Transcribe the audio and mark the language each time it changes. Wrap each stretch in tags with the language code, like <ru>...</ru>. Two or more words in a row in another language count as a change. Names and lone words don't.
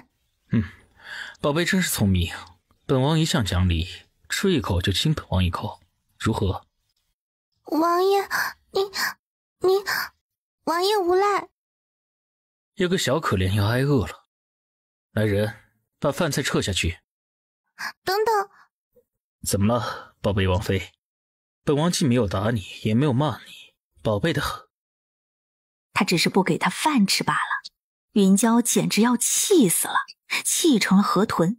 <zh>寶貝真是聰明，本王一向講理，吃一口就親本王一口，如何？王爺，你，王爺無賴。有個小可憐要挨餓了，來人，把飯菜撤下去。等等，怎麼了，寶貝王妃？本王既沒有打你，也沒有罵你，寶貝的很。他只是不給他飯吃罷了。雲嬌簡直要氣死了，氣成了河豚。</zh>